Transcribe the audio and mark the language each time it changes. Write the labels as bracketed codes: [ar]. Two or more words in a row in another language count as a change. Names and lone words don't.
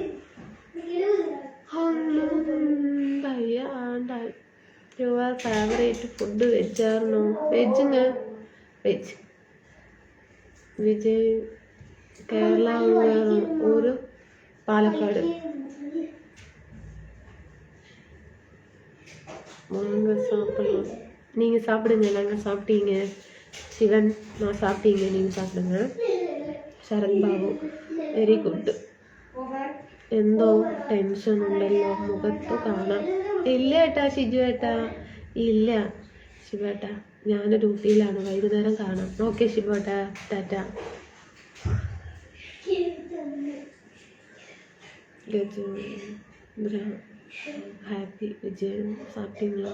[en] your favourite food വെജായിരുന്നോ? [ml] വെജ് വിജയ് കേരള ഊര് പാലക്കാട്. [ta] வாங்க சாப்பிடலாம். நீங்கள் சாப்பிடுங்க, நாங்கள் சாப்பிட்டீங்க. சிவன் நான் சாப்பிட்டீங்க, நீங்கள் சாப்பிடுங்க. [ml] ശരത് ബാബു [en] very good. [ml] എന്തോ ടെൻഷൻ ഉണ്ടല്ലോ മുഖത്ത് കാണാം. ഇല്ല ഏട്ടാ ഷിജു ഏട്ടാ, ഇല്ല ശിവേട്ടാ, ഞാൻ ഡ്യൂട്ടിയിലാണ്, വൈകുന്നേരം കാണാം. ഓക്കെ ശിവേട്ടാ, ടാറ്റ. ഹാപ്പി വിജയൻ സാപ്പിട്ടീங்களா?